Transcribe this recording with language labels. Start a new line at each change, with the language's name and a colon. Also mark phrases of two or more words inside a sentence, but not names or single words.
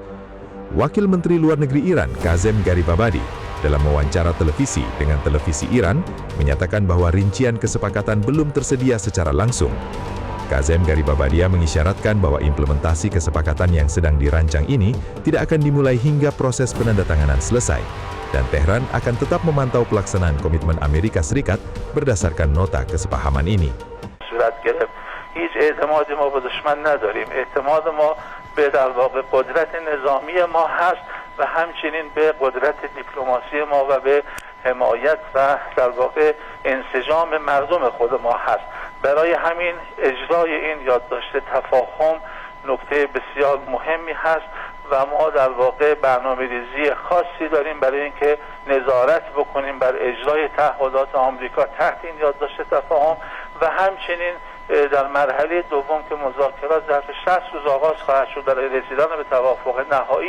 Indonesian: Wakil Menteri Luar Negeri Iran, Kazem Garibabadi, dalam wawancara televisi dengan televisi Iran, menyatakan bahwa rincian kesepakatan belum tersedia secara langsung. Kazem Garibabadia mengisyaratkan bahwa implementasi kesepakatan yang sedang dirancang ini tidak akan dimulai hingga proses penandatanganan selesai, dan Tehran akan tetap memantau pelaksanaan komitmen Amerika Serikat berdasarkan nota kesepahaman ini.
Persian: هیچ اعتمادی ما به دشمن نداریم. اعتماد ما به در واقع قدرت نظامی ما هست و همچنین به قدرت دیپلماسی ما و به حمایت و در واقع انسجام مردم خود ما هست. برای همین اجرای این یادداشت تفاهم نکته بسیار مهمی هست و ما در واقع برنامه‌ریزی خاصی داریم برای اینکه نظارت بکنیم بر اجرای تعهدات آمریکا تحت این یادداشت تفاهم و همچنین در مرحله دوم که مذاکرات ظرف 60 روز آغاز خواهد شد برای رسیدن به توافق نهایی.